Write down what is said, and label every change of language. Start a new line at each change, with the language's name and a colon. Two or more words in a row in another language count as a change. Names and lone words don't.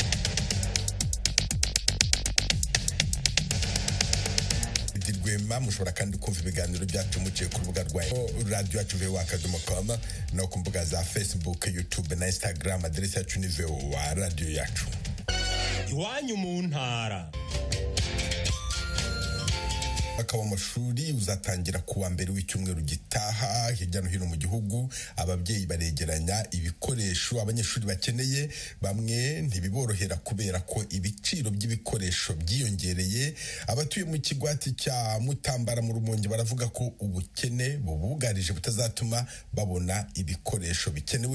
Kinyarwanda: Rwema mushobora kandi kumva ibiganiro byacu muciye ku rubuga rwa radio yacu voa.com no ku mbuga za Facebook, YouTube na Instagram. Aderesi yacu ni VOA radio yacu. Iwanyu mu ntara. Umwaka w'amashuri uzatangira kuwa mbere w'icyumweru gitaha. Hirya no hino mu gihugu ababyeyi baregeranya ibikoresho abanyeshuri bakeneye. Bamwe ntibiborohera kubera ko ibiciro by'ibikoresho byiyongereye. Abatuye mu kigwati cya Mutambara mu Rumonge baravuga ko ubukene bubugarije butazatuma babona ibikoresho bikenewe.